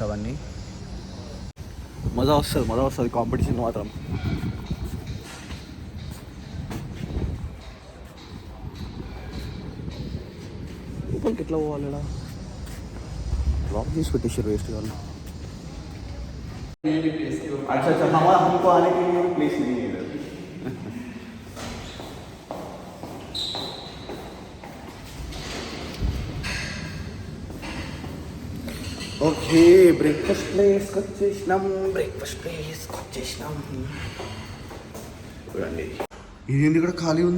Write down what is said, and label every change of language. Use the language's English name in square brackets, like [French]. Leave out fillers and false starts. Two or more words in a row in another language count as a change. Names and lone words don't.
[Telugu] అవన్నీ మజా వస్తుంది కాంపిటీషన్ మాత్రం. లోపలికి ఎట్లా పోవాలి? లాక్ చేసి పెట్టేసారు వేస్ట్ వాళ్ళు. [Hindi] अच्छा अच्छा, हमारा हमको आने के लिए प्लेस नहीं है इधर. [Telugu] ఓకే, [English] breakfast place [Telugu] వచ్చేసినాం. చూడండి, ఇది ఇక్కడ ఖాళీ ఉంది.